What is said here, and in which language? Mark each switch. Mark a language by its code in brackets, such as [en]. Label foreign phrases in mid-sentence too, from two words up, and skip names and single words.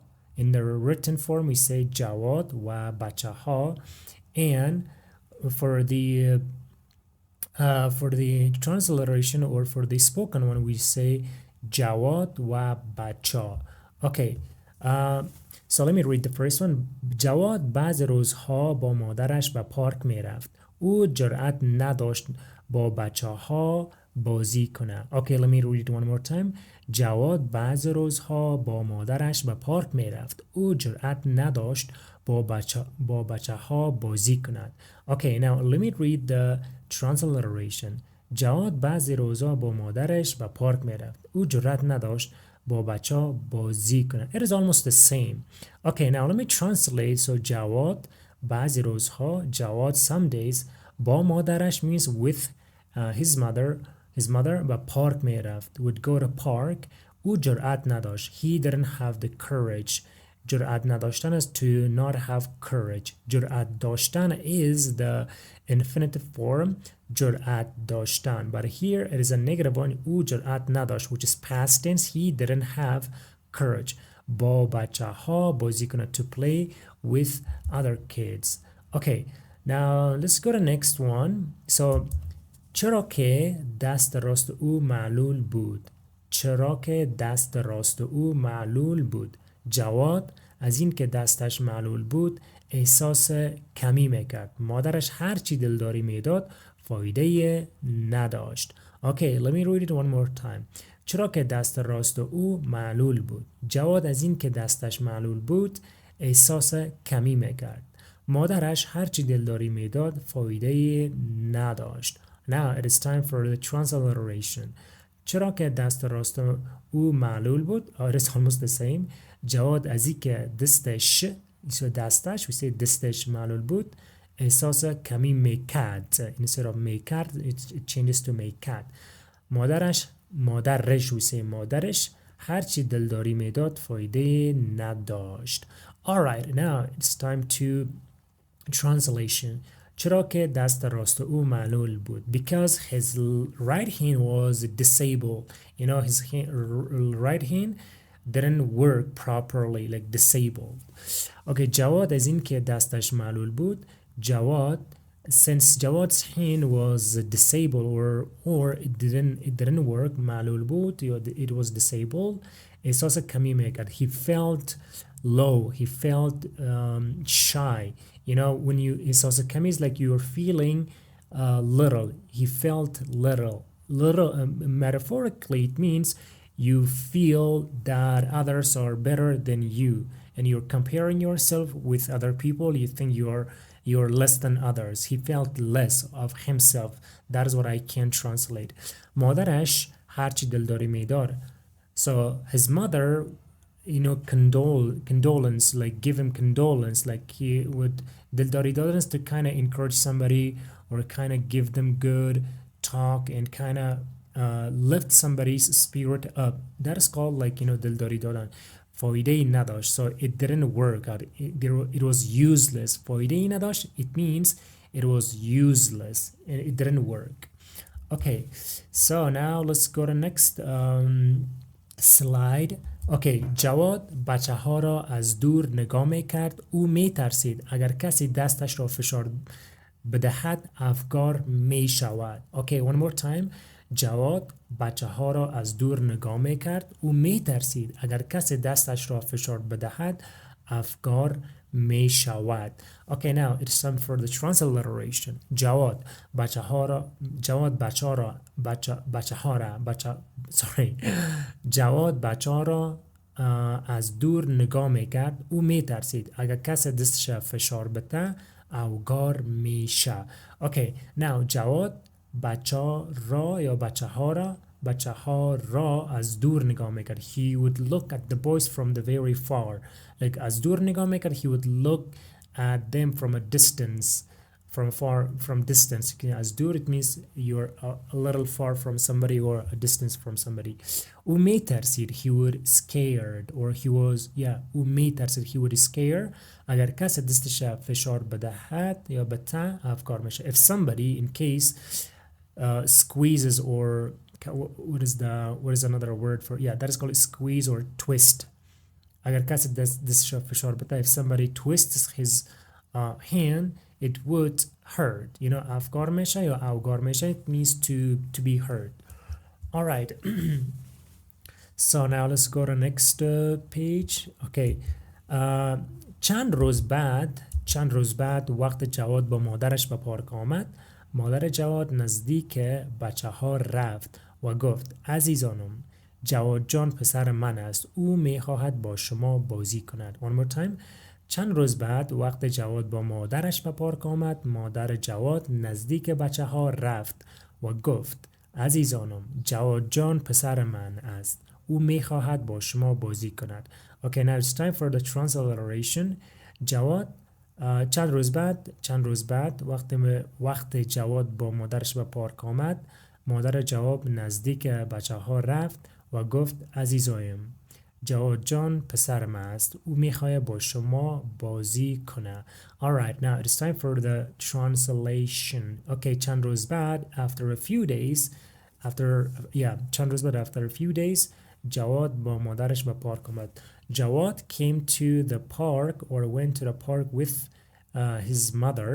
[en] In the written form, we say Jawad [fa] و بچه ها, [en] and for the transliteration, or for the spoken one, we say Jawad [fa] و بچه. [en] Okay. So let me read the first one. [fa] جواد بعض روزها با مادرش به پارک می رفت. او جرأت نداشت با بچه ها بازی کنه. [en] Okay, let me read it one more time. [fa] جواد بعض روزها با مادرش به پارک می رفت. او جرأت نداشت با بچه ها بازی کند. [en] Okay, now let me read the transliteration. [fa] جواد بعض روزها با مادرش به پارک می رفت. او جرأت نداشت با بچه ها بازی کنه. [en] It is almost the same. Okay, now let me translate. So جواد [fa] بعضی روزها, [en] جواد some days, [fa] با مادرش [en] means with his mother [fa] به پارک می رفت, [en] would go to park. [fa] او جرأت نداشت, [en] he didn't have the courage. [fa] جرأت نداشتن [en] is to not have courage. [fa] جرأت داشتن [en] is the infinitive form, [fa] جرأت داشتن. [en] But here it is a negative one. [fa] او جرأت نداشت, [en] which is past tense. He didn't have courage. [fa] با بچه ها بازی کنه, [en] to play with other kids. Okay, now let's go to next one. [fa] So چرا که دست راست او معلول بود. چرا که دست راست او معلول بود. جواد از این که دستش معلول بود احساس کمی میکرد. مادرش هرچی دلداری میداد فایده نداشت. [en] Okay, let me read it one more time. [fa] چرا که دست راست او معلول بود. جواد از این که دستش معلول بود احساس کمی میکرد. مادرش هرچی دلداری میداد فایده نداشت. [en] Now it is time for the transliteration. [fa] چرا که دست راست او معلول بود, [en] it is almost the same. [fa] جواد از این که دستش [en] we say [fa] دستش معلول بود احساس کمی میکرد. [en] Instead of [fa] میکرد [en] it changes to [fa] میکرد. مادرش [en] we say [fa] مادرش هرچی دلداری میداد فایده نداشت. [en] Alright, now it's time to translation. [fa] چرا که دست راست او معلول بود, [en] because his right hand was disabled. His right hand didn't work properly, like disabled. [fa] Okay, جواد از این که دستش معلول بود, جواد, [en] since Jawad's hand was disabled or it didn't work, [fa] معلول بود, [en] it was disabled, [fa] احساس کمی میکرد. [en] He felt low, he felt shy. When you [fa] احساس کمی [en] is like you're feeling little. He felt little. Metaphorically it means you feel that others are better than you and you're comparing yourself with other people. You think you're less than others. He felt less of himself. That is what I can translate. [fa] مادرش هرچی دلداری میداد. [en] So his mother, condolence, like give him condolence, like he would dildari to kind of encourage somebody or kind of give them good talk and kind of lift somebody's spirit up. That is called like, [fa] دلداری دادن. فایده ای نداشت. [en] So it didn't work out. It was useless. [fa] فایده ای نداشت. [en] It means it was useless and it didn't work. Okay, so now let's go to next slide. [fa] اوکی، جواد بچه ها را از دور نگاه می کرد. او می ترسید اگر کسی دستش را فشار بدهد افکار می شود. اوکی، [en] one more time. [fa] جواد بچه ها را از دور نگاه می کرد. او می ترسید اگر کسی دستش را فشار بدهد افکار می شود. [en] Okay, now it's time for the transliteration. [fa] جواد بچه ها را جواد بچه ها را از دور نگاه می کرد. او می ترسید اگر کسی دستش فشار بده اوگار میشه. Okay, now جواد بچه را یا بچه ها را از دور نگاه میکرد. [en] He would look at the boys from the very far. [fa] Like از دور نگاه میکرد. [en] He would look at them from a distance. From distance. [fa] از دور [en] it means you're a little far from somebody or a distance from somebody. [fa] او میترسید. [en] He would scared or he was [fa] او میترسید. [en] He would scare [fa] اگر کسی دستش فشار بدهد یا بته افکار میشه. [en] If somebody in case squeezes or what is another word for that is called squeeze or twist. [fa] اگر کسی دستش فشار بده, [en] if somebody twists his hand it would hurt. [fa] افکار میشه یا اوگار میشه. [en] It means to be hurt. All right. So now let's go to next page. Okay. [fa] چند روز بعد وقت جواد با مادرش به پارک آمد. مادر جواد نزدیک بچه ها رفت و گفت عزیزانم جواد جان پسر من است. او میخواهد با شما بازی کند. [en] One more time. [fa] چند روز بعد وقت جواد با مادرش به پارک آمد. مادر جواد نزدیک بچه ها رفت و گفت عزیزانم جواد جان پسر من است. او میخواهد با شما بازی کند. [en] Okay, now it's time for the transliteration. [fa] جواد چند روز بعد وقت جواد با مادرش به پارک آمد. مادر جواد نزدیک بچه ها رفت و گفت عزیزایم جواد جان پسر من است. او میخواد با شما بازی کنه. [en] Alright, now it's time for the translation. [fa] Okay, چند روز بعد [en] after a few days [fa] جواد با مادرش به پارک آمد. [en] Jawad came to the park or went to the park with his mother.